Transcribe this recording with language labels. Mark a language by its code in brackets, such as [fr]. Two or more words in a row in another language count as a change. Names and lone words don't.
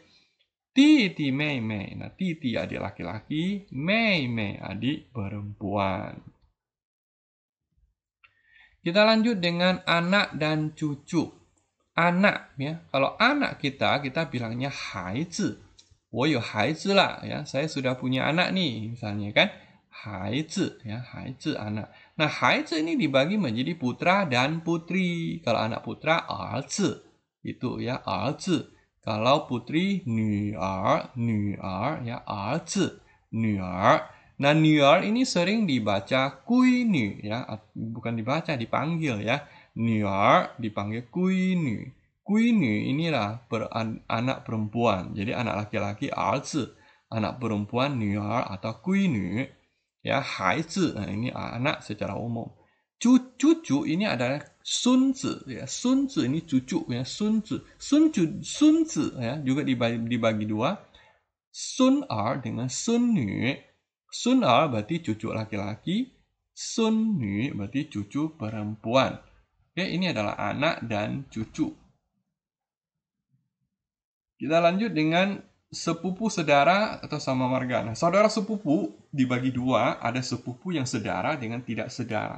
[zh] 弟弟 妹妹, [id] nah titi adik laki-laki, mei adik perempuan. Kita lanjut dengan anak dan cucu. Anak, ya, kalau anak kita bilangnya haizi. [zh] 我有孩子啦, [id] ya, saya sudah punya anak nih, misalnya kan, 孩子, ya, 孩子 anak. Nah, 孩子 ini dibagi menjadi putra dan putri. Kalau anak putra, [zh] 儿子, [id] itu ya, [zh] 儿子. [id] Kalau putri, [zh] 女儿, ya, 儿子, 女儿. [id] Nah, 女儿 ini sering dibaca 闺女, ya, bukan dibaca, dipanggil ya. 女儿 dipanggil 闺女. 闺女 inilah anak perempuan. Jadi anak laki-laki 儿子, anak perempuan 女儿 atau 闺女. Ya, 孩子, nah ini anak secara umum. Cucu ini adalah 孙子, ya. 孙子 ini cucu, ya, [zh] 孙子. 孙子, [id] ya, juga dibagi dua. 孙儿 dengan 孙女. 孙儿 berarti cucu laki-laki, 孙女 berarti cucu perempuan. Oke, ini adalah anak dan cucu. Kita lanjut dengan sepupu sedara atau sama marga. Nah, saudara sepupu dibagi dua, ada sepupu yang sedara dengan tidak sedara.